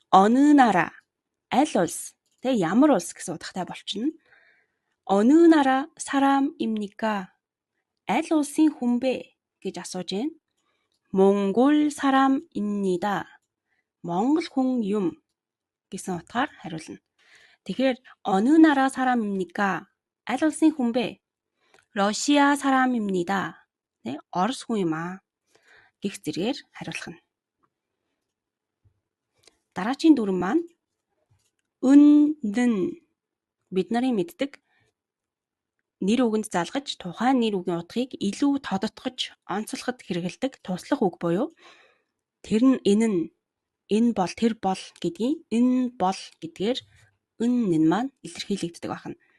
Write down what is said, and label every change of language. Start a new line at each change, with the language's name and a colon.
Korean: 어느 나라
Mongolian: аль улс ямар улс гэсэн утгатай болчихно.
Korean: 어느 나라 사람입니까?
Mongolian: аль улсын хүн бэ гэж асууж байна.
Korean: 몽골 사람입니다.
Mongolian: Монгол хүн юм гэсэн утгаар хариулна. Тэгэхээр
Korean: 어느 나라 사람입니까?
Mongolian: аль улсын хүн бэ?
Korean: 러시아 사람입니다.
Mongolian: Орос хүн юм аа гэх зэргээр хариулах нь. Дараагийн дүрм маань 은는 бид нарын мэддэг нэр үгэнд залгаж тухайн нэр үгийн утгыг илүү тодотгож онцлоход хэрэгэлдэг туслах үг буюу тэр нь энэ бол тэр бол гэдгийг энэ бол гэдгээр 은는 маань илэрхийлэгддэг байна.